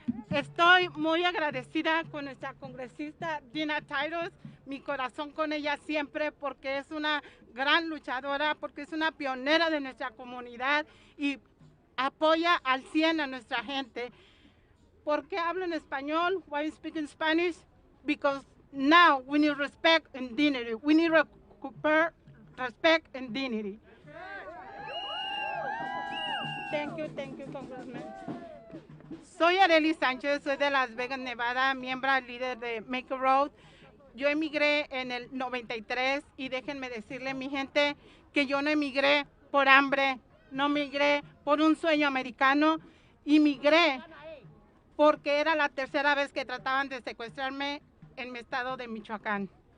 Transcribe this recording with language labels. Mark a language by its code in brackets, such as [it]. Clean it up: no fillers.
[es] Estoy muy agradecida con nuestra congresista Dina Titus. Mi corazón con ella siempre, porque es una gran luchadora, porque es una pionera de nuestra comunidad y apoya al 100 a nuestra gente. ¿Por qué hablo en español? [en] Why you speak in Spanish? Because now we need respect and dignity. We need recuperar respect and dignity. Thank you, Congressman. [es] Soy Aurelie Sánchez, soy de Las Vegas, Nevada, miembro líder de Make a Road. Yo emigré en el 93 y déjenme decirle, mi gente, que yo no emigré por hambre, no emigré por un sueño americano, emigré porque era la tercera vez que trataban de secuestrarme en mi estado de Michoacán.